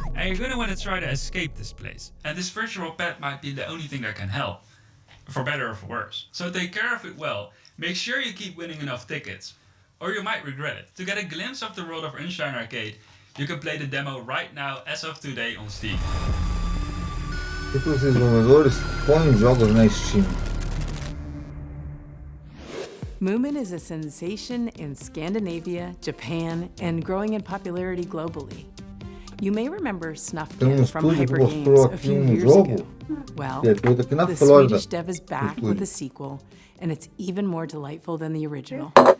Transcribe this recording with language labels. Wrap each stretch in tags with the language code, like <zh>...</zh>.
<en>And you're gonna want to try to escape this place. And this virtual pet might be the only thing that can help, for better or for worse. So take care of it well. Make sure you keep winning enough tickets, or you might regret it. To get a glimpse of the world of Unshine Arcade, you can play the demo right now as of today on Steam.</en> <pt>Por que os desenvolvedores põem jogos na Steam?</pt> <en>Moomin is a sensation in Scandinavia, Japan, and growing in popularity globally. You may remember Snufkin from Hyper Games a few years ago. Well, the Swedish dev is back with a sequel, and it's even more delightful than the original.</en>